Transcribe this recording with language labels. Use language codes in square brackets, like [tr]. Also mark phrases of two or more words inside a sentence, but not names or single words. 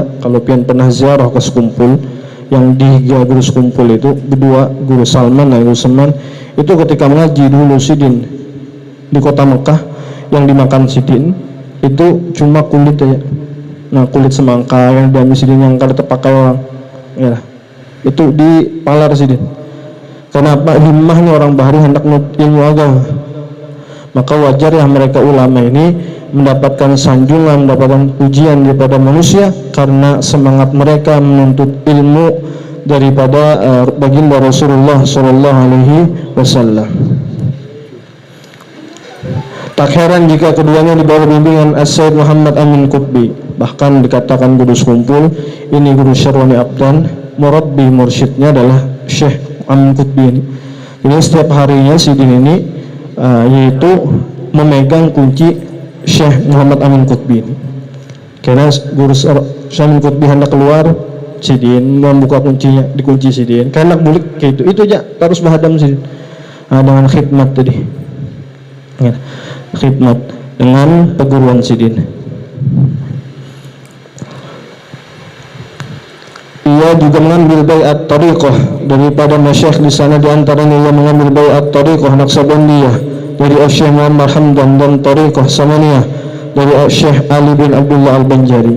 [bjn] Kalau pian pernah ziarah ke sekumpul yang dihiga Guru sekumpul itu berdua, Guru Salman dan Guru Saman, itu ketika mengaji dulu Sidin di kota Mekah, yang dimakan Sidin itu cuma kulit aja. Nah kulit semangka yang diambil Sidin yang kada terpakai orang, ya itu dipalar Sidin. Kenapa? Himmahnya orang bahari hendak ilmu agama. [id] Maka wajar ya mereka ulama ini mendapatkan sanjungan, mendapatkan pujian daripada manusia karena semangat mereka menuntut ilmu daripada baginda Rasulullah [ar] Sallallahu Alaihi Wasallam. [id] Tak heran jika keduanya di bawah bimbingan Syekh Muhammad Amin Qutbi. Bahkan dikatakan guru sekumpul ini Guru Syarwani Abdan, murabbi mursyidnya adalah Syekh Amin Qutbi ini. [bjn] Jadi setiap harinya Sidin ini yaitu memegang kunci Syekh Muhammad Amin Qutbi ini. Karena Guru Syekh Amin Qutbi hendak keluar, Sidin membuka kuncinya, dikunci Sidin. Karena bulik kayak itu aja terus bahadam Sidin. Dengan khidmat tadi. Ya, khidmat dengan perguruan Sidin. [id] Ia juga mengambil baiat tariqah daripada masyayikh di sana, di antaranya ia mengambil baiat tariqah Naqsabandiyah dari Syekh Muhammad Hamdan dan Thariqah Samaniyah dari Syekh Ali bin Abdullah Al-Banjari.